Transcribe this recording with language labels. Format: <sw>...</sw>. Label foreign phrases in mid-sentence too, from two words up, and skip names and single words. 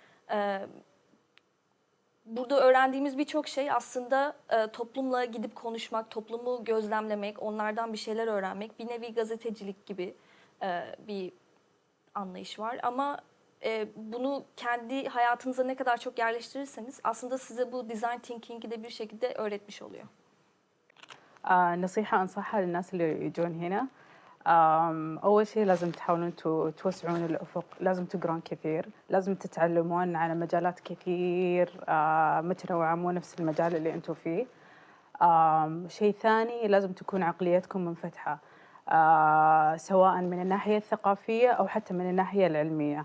<tr>Burada öğrendiğimiz birçok şey aslında toplumla gidip konuşmak, toplumu gözlemlemek, onlardan bir şeyler öğrenmek, bir nevi gazetecilik gibi bir anlayış var. Ama bunu kendi hayatınıza ne kadar çok yerleştirirseniz aslında size bu</tr> <en>design thinking'i</en> <tr>de bir şekilde öğretmiş oluyor.</tr> <ar>نصيحة أنصحها للناس اللي يجون هنا. أول شيء لازم تحاولون توسعون الأفق، لازم تقرون كثير، لازم تتعلمون على مجالات كثير متنوعة، مو نفس المجال اللي أنتم فيه. شيء ثاني لازم تكون عقليتكم منفتحة، سواء من الناحية الثقافية أو حتى من الناحية العلمية.</ar>